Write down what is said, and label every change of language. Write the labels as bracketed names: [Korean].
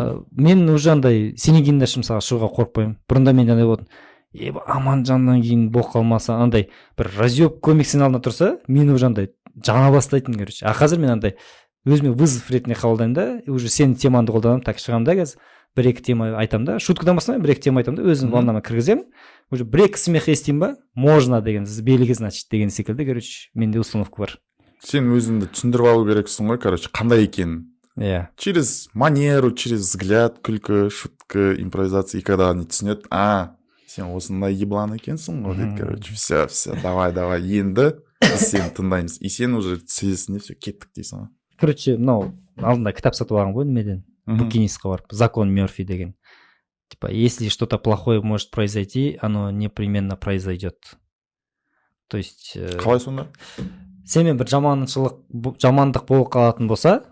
[Kazakh] Мен уже андай сенен кейін мысалға шығуға қорықпаймын. Бұрында мен андай болдым, Аманжаннан кейін болып қалмаса, андай бір разъеб комиксің алдында тұрса, мен уже андай жана бастайтын, короче. А қазір мен андай өзіме вызов ретінде қабылдаймын да, уже сенің темаңды қолданамын, так шығамын да қазір. Бір-екі тема айтамын да, шуткадан бастамаймын, бір-екі тема айтамын да, өзім волнама кіргіземін. Уже бір-екі смех естеймін ба, можно деген, сбелігі, значит, деген секілді, короче, менде установка бар. сен өзіңді түсіндіріп алу керексің ғой, короче, қандай екенін. иә [Russian] Через манеру, через взгляд, [Kazakh] күлкі, шутка, импровизация, [Russian] и когда они [Kazakh] түсінеді, сен осындай еблан екенсің ғой дейді, [Russian] короче, все, давай, [Kazakh] енді біз сені тыңдаймыз. И сен уже сезесің, все, кеттік дейсің ғой. короче мынау алдында кітап сатып алған ғой немеден букинистқа барып, закон Мерфи деген. [Russian] Типа, если что-то плохое может произойти, оно непременно произойдет. То есть [Kazakh] Қалай сонда? сенмен бір жамандық болып қалатын болса,